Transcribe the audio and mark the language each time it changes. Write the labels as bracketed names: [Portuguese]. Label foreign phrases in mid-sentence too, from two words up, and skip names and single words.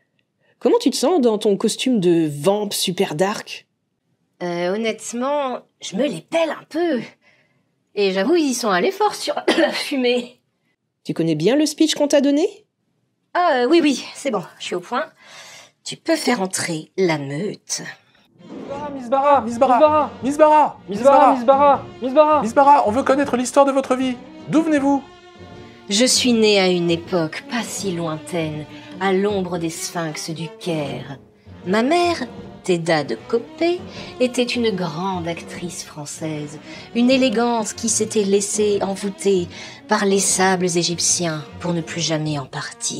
[French] Comment tu te sens dans ton costume de vamp super dark? Honnêtement, je me les pèle un peu. Et j'avoue, ils y sont allés fort sur la fumée. Tu connais bien le speech qu'on t'a donné? Ah oui, c'est bon, je suis au point. Tu peux faire entrer la meute. Miss Barra, Miss Barra, Miss Barra, Miss Barra, Miss Barra, Miss Barra, Miss Barra, on veut connaître l'histoire de votre vie. D'où venez-vous? Je suis née à une époque pas si lointaine, à l'ombre des sphinx du Caire. Ma mère, Theda de Coppet, était une grande actrice française, une élégante qui s'était laissée envoûter par les sables égyptiens pour ne plus jamais en partir.